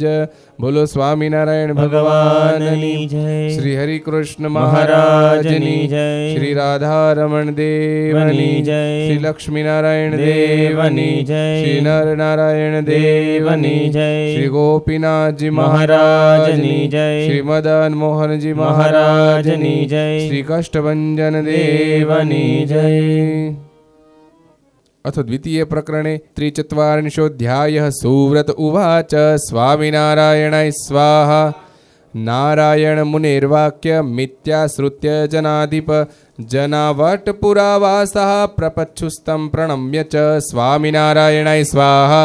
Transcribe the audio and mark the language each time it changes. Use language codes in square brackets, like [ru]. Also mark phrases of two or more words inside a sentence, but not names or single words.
[gu] બોલો સ્વામિનારાયણ ભગવાનની જય, શ્રી હરિ કૃષ્ણ મહારાજની જય, શ્રી રાધારમણ દેવની જય, શ્રી લક્ષ્મીનારાયણ દેવની જય, શ્રી નર નારાયણ દેવની જય, શ્રી ગોપીનાથજી મહારાજની જય, શ્રી મદન મોહનજી મહારાજની જય, શ્રી કષ્ટભંજન દેવની જય। [sa] अथ द्वितीय प्रकरणे त्रिचत्वारिंशोऽध्यायः। सुव्रत उवाच स्वामिनारायणाय स्वाहा। नारायण मुनिर्वाक्य मिथ्याश्रुत्य जनाधिप जनावटपुरावासः प्रपच्छुस्तं प्रणम्य च स्वामिनारायणाय स्वाहा।